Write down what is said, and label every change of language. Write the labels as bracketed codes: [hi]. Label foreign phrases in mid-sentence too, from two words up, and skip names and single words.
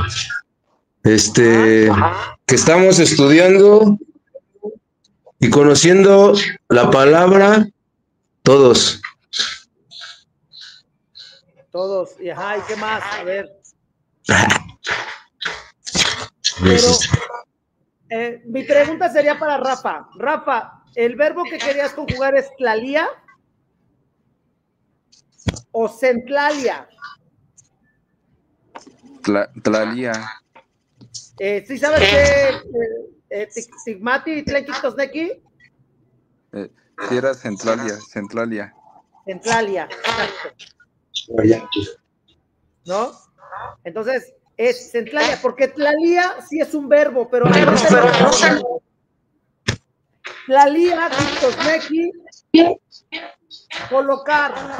[es] Que estamos estudiando y conociendo la palabra todos. Todos. Y ajá, ¿y qué más? A ver. Pero, mi pregunta sería para Rafa. Rafa, ¿el verbo que querías conjugar es tlalía o centlalia? Tlalía. ¿Sí sabes qué? [nah] Tigmati y Tlenquitosnequi? [es] Sí, era centlalia. Centlalia, exacto. ¿No? Entonces, es centlalia, porque tlalía sí es un verbo, pero tlalía, Tigtosnequi, colocar.